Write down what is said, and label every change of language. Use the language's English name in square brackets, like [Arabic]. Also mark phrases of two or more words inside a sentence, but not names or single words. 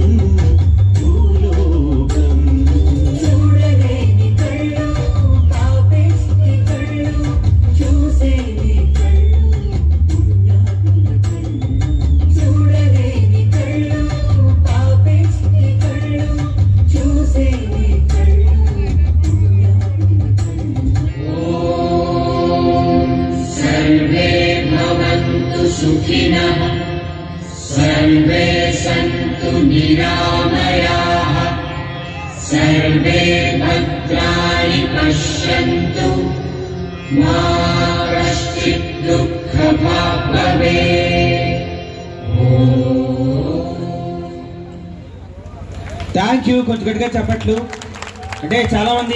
[Telugu] భూలోకం చూడలేని కళ్ళు పాపేష్టి కళ్ళు చూసేని కళ్ళు పుణ్యాత్ముల కళ్ళు చూడలేని కళ్ళు పాపేష్టి కళ్ళు చూసేని కళ్ళు పుణ్యాత్ముల కళ్ళు [Sanskrit] सर्वे भवन्तु सुखिनः सर्वे सन्तु निरामयाः सर्वे भद्राणि पश्यन्तु मा कश्चित् दुःखभाग् भवेत् [English] thank you [Telugu] కొంచెం గట్టిగా చెప్పట్లు అంటే చాలా మంది